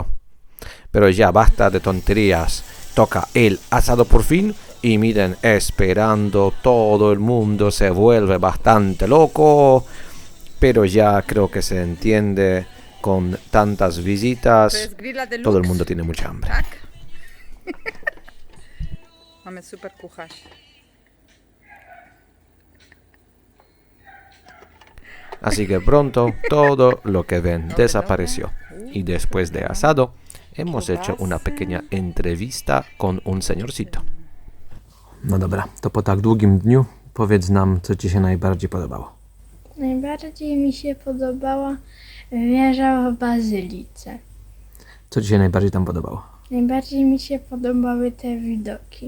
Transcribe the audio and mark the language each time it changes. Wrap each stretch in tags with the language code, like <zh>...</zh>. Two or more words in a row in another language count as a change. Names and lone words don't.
<es>Pero ya basta de tonterías. Toca el asado por fin. Y miren, esperando, todo el mundo se vuelve bastante loco. Pero ya creo que se entiende, con tantas visitas, todo el mundo tiene mucha hambre.</es> <pl>Mamy super kucharz.</pl> <es>Así que pronto todo lo que ven desapareció. Y después de asado, hemos hecho una pequeña entrevista con un señorcito.</es> <pl>No dobra, to po tak długim dniu powiedz nam, co Ci się najbardziej podobało. Najbardziej mi się podobała wieża w Bazylice. Co Ci się najbardziej tam podobało? Najbardziej mi się podobały te widoki.</pl>